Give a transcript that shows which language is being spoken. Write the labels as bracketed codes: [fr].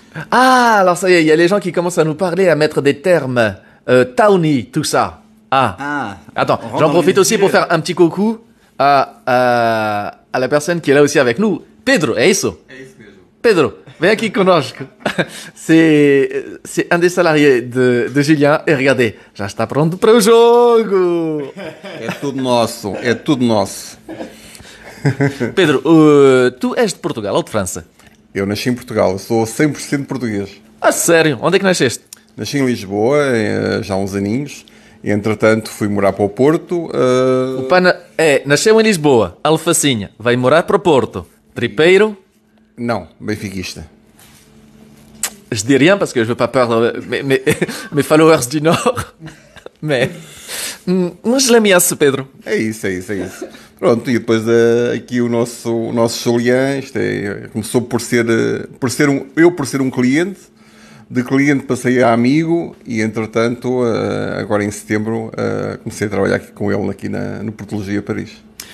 [fr] Ah, alors ça y est, il y a les gens qui commencent à nous parler, à mettre des termes. Tauni, tout ça. Attends, j'en profite aussi pour faire un petit coucou à la personne qui est là aussi avec nous. Pedro, [pt] é isso? Pedro, Vem aqui conosco. [fr] C'est un des salariés de Julien. Et regardez, [pt] já está pronto para o jogo. É tudo nosso, é tudo nosso. Pedro, tu és de Portugal ou de França? Eu nasci em Portugal, eu sou 100% português. Ah, sério? Onde é que nasceste? Nasci em Lisboa, já há uns aninhos, e entretanto fui morar para o Porto. O pana nasceu em Lisboa, alfacinha, vai morar para o Porto. Tripeiro? Não, benfiquista. [fr] Je dis rien parce que je veux pas perdre mes followers du Nord. Mais je l'aime bien, Pedro. [pt] É isso. Pronto, e depois aqui o nosso Julián, começou por ser um cliente, de cliente passei a amigo e entretanto, agora em setembro, comecei a trabalhar aqui com ele aqui no Portologia Paris.